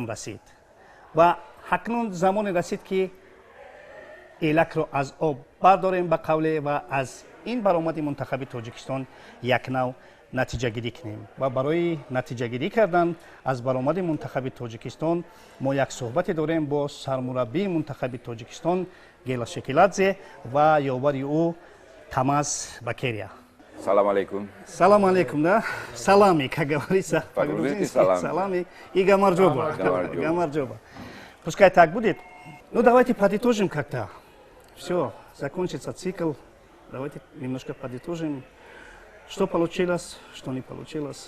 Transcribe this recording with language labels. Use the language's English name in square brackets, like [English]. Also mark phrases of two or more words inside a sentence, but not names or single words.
[Tajik] رسید و همکنون زمان رسید که ایلک را از آب برداریم به قوله و از این برآمد منتخب تاجیکستان یک نوع نتیجه گیری کنیم و برای نتیجه گیری کردن از برآمد منتخب تاجیکستان ما یک صحبت داریم با سرمربی منتخب تاجیکستان گیلا شکیلادزه و یاوری او تماس بکریا. [Russian] Салам алейкум. Салам алейкум, да? Салами, как говорится. По-грузински салам. Салами и гамарджоба. Гамарджоба. Пускай так будет. Ну, давайте подытожим как-то. Все, закончится цикл. Давайте немножко подытожим. Что получилось, что не получилось.